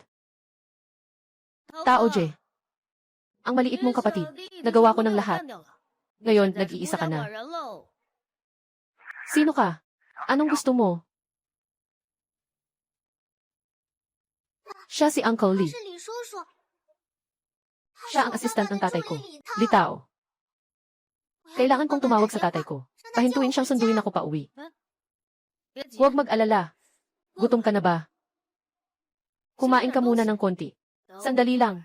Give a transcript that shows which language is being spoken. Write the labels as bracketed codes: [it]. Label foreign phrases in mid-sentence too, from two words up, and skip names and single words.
[tl] Tao J. Ang maliit mong kapatid. Nagawa ko ng lahat. Ngayon, nag-iisa ka na. Sino ka? Anong gusto mo? Siya si Uncle [zh] 他 Lee. 是李叔叔。 [tl] Siya ang assistant ng tatay ko. Litao. Kailangan kong tumawag sa tatay ko. Pahintuin siyang sunduin ako pa uwi. Huwag mag-alala. Gutom ka na ba? Kumain ka muna ng konti. Sandali lang.